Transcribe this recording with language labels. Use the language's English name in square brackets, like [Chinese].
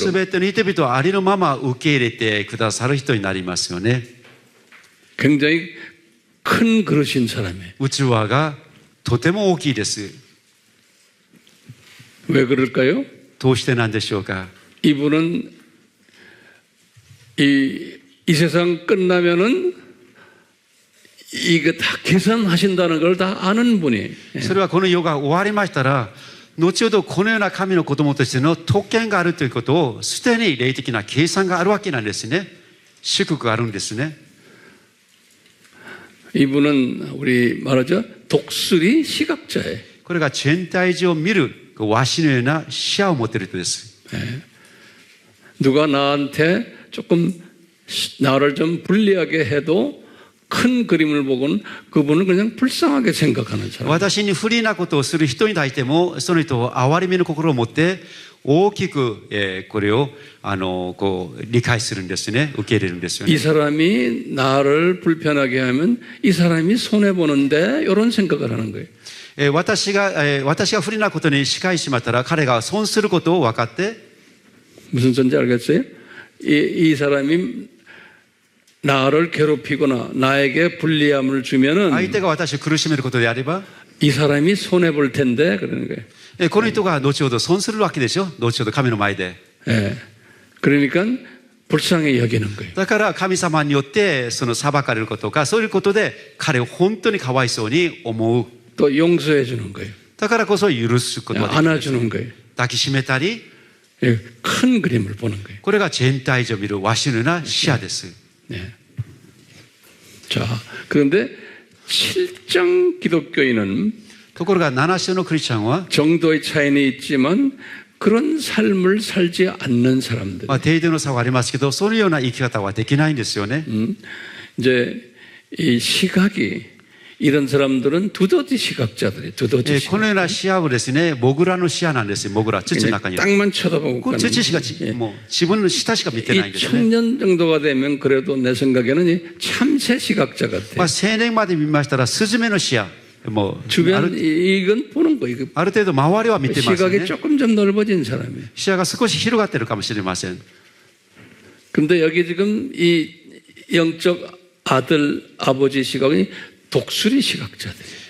[Japanese] すべての人々はありのまま受け入れてくださる人になりますよね。 [Korean] 굉장히 큰 그릇인 사람이에요. [Japanese] 器がとても大きいです。 [Korean] 왜 그럴까요? [Japanese] どうしてなんでしょうか。 [Korean] 이분은 이 세상 끝나면은 이거 다 계산하신다는 걸 다 아는 분이. [Japanese] それはこの世が終わりましたら、後ほどこのような神の子供としての特権があるということを、すでに霊的な計算があるわけなんですね。祝福があるんですね。 [Korean] 이분은 우리 말하죠. 독수리 시각자예요. [Japanese] これが全体上見るワシのような視野を持っている人です。 [Korean] 누가 나한테 조금 나를 좀 불리하게 해도 큰 그림을 보고는 그분은 그냥 불쌍하게 생각하는 사람. [Japanese] 私に不利なことをする人に対しても、その人を憐れみの心を持って大きくこれをこう理解するんですね。受け入れるんですよね。 [Korean] 이 사람이 나를 불편하게 하면 이 사람이 손해 보는데 이런 생각을 하는 거예요. [Japanese] 私が不利なことに仕返しまったら彼が損することを分かって [Korean] 무슨 소리인지 알겠어요? 이 사람이 나를 괴롭히거나 나에게 불리함을 주면은 [Japanese] 相手が私を苦しめることであれば [Korean] 이 사람이 손해 볼 텐데 그러는 거예요. [Japanese] この人が後ほど損するわけでしょ。後ほど神の前で。 [Korean] 예. 그러니까 불쌍히 여기는 거예요. [Japanese] だから神様によってその裁かれることかそういうことで彼を本当にかわいそうに思う。 [Korean] 또 용서해 주는 거예요. [Japanese] だからこそ許すことができる。 [Korean] 안아주는 거예요. [Japanese] 抱きしめたり [Korean] 예. 큰 그림을 보는 거예요. [Japanese] これが全体上見るワシのような視野です。 [Korean] 네. 자, 그런데 7장 기독교인은 [Japanese] ところが7章のクリスチャンは [Korean] 정도의 차이는 있지만 그런 삶을 살지 않는 사람들. [Japanese] 程度の差はありますけど、そのような生き方はできないんですよね。 [Korean] 이제 이 시각이 이런 사람들은 두더지 시각자들이에요. 두더지 [Japanese] このような視野はですね、モグラの視野なんですよ。モグラ、土の中に。 [Korean] 땅만 쳐다보고 [Japanese] これ土しかもう自分の下しか見てないんですね。 [Korean] 청년 정도가 되면 그래도 내 생각에는 이 참새 시각자 같아요. [Japanese] 青年まで見ましたらスズメの視野、もうあ [Korean] 주변 [Japanese] る [Korean] 이건 보는 거예요. [Japanese] ある程度周りは見てますよ [Korean] 시각이 [Japanese] ね。 [Korean] 조금 좀 넓어진 사람이에요. [Japanese] 視野が少し広がってるかもしれません。 [Korean] 근데 여기 지금 이 영적 아들 아버지 시각이 독수리 시각자들이에요.